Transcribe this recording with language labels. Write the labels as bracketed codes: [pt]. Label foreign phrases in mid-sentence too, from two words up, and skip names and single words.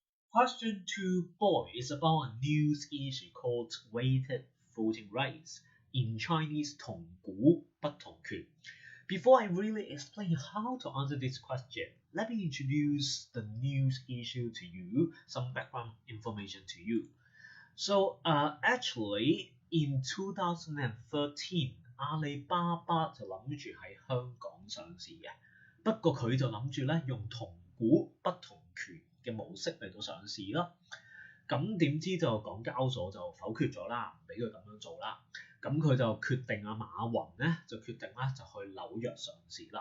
[en] Question 2 boy is about a news issue called weighted voting rights. In Chinese, [yue] 同股不同權. [en] Before I really explain how to answer this question, let me introduce the news issue to you, some background information to you. So actually, in 2013, [yue] 阿里巴巴就諗住喺香港上市嘅，不過佢就諗住咧用同股不同權嘅模式嚟到上市啦。咁點知就港交所就否決咗啦，唔俾佢咁樣做啦。咁佢就決定馬雲咧就決定咧就去紐約上市啦。